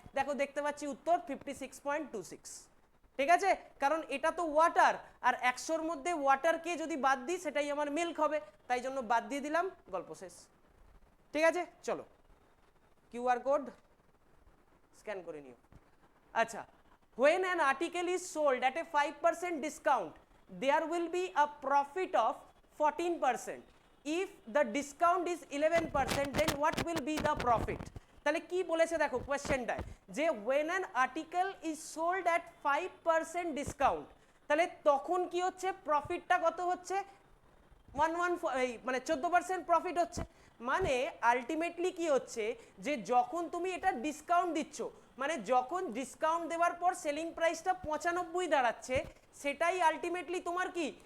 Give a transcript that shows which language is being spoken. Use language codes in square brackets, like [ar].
[bn] দেখো দেখতে পাচ্ছি উত্তর 56.26, ঠিক আছে? কারণ এটা তো ওয়াটার, আর 100-র মধ্যে ওয়াটারকে যদি বাদ দিই সেটাই আমার মিল্ক হবে, তাই জন্য বাদ দিয়ে দিলাম, গল্প শেষ। ঠিক আছে, চলো কিউআর কোড স্ক্যান করে নিও। [en] আচ্ছা, when an article is sold at a 5% discount, there will be a profit of 14%. If the discount is 11%, then what will be the profit? [bn] তাহলে কি বলেছে দেখো কোয়েশ্চেনটায়, যে [en] when an article is sold at 5% discount, [bn] তাহলে তখন কি হচ্ছে? প্রফিটটা কত হচ্ছে? 11 মানে 14% প্রফিট হচ্ছে। মানে আলটিমেটলি কি হচ্ছে যে যখন তুমি এটা ডিসকাউন্ট দিচ্ছ, মানে যখন ডিসকাউন্ট দেওয়ার পর সেলিং প্রাইসটা 95 দাঁড়াচ্ছে, সেটাই আলটিমেটলি তোমার কি?